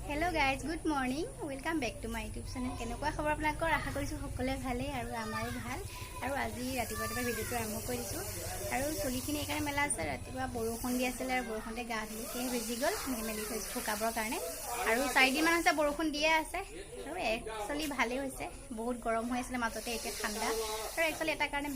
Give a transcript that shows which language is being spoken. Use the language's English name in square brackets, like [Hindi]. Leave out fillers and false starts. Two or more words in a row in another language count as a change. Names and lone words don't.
[English] Hello guys good morning welcome back to my YouTube channel [Assamese] কেনেকুৱা খবৰ আপোনালোকৰ आशा কৰিছোঁ সকলোৱে ভালেই আৰু আমাৰো ভাল আৰু আজি ৰাতিপুৱা ভিডিঅ'টো আৰম্ভ কৰিছোঁ আৰু চুলিখিনি এইকাৰণে মেলা আছে ৰাতিপুৱা বৰষুণ দি আছিল আৰু বৰষুণতে গা ধুই সেই ভিজি গ'ল মেলি থৈছোঁ শুকাবৰ কাৰণে আৰু 4 দিনমান হৈছে বৰষুণ দিয়ে আছে আৰু একচুৱেলি ভালেই হৈছে বহুত গৰম হৈ আছিলে মাজতে এতিয়া ঠাণ্ডা আৰু একচুৱেলি এটা কাৰণে